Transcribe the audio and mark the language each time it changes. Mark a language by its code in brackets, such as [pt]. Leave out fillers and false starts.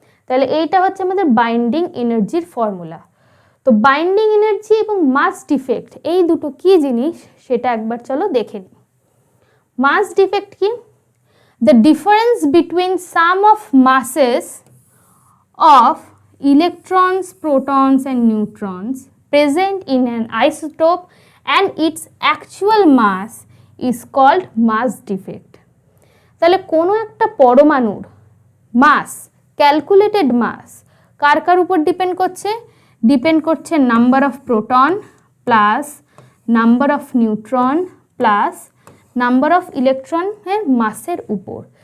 [bn] তাহলে এইটা হচ্ছে আমাদের বাইন্ডিং এনার্জির ফর্মুলা। তো বাইন্ডিং এনার্জি এবং মাস ডিফেক্ট এই দুটো কি জিনিস সেটা একবার চলো দেখে নিই। মাস ডিফেক্ট কি? [en] The difference between sum of masses of electrons, protons and neutrons present in an isotope and its actual mass is called mass defect. [bn] তাহলে কোনো একটা পরমাণুর মাস, ক্যালকুলেটেড মাস কার কার উপর ডিপেন্ড করছে number of proton plus number of neutron plus number of ইলেকট্রনের মাসের উপর।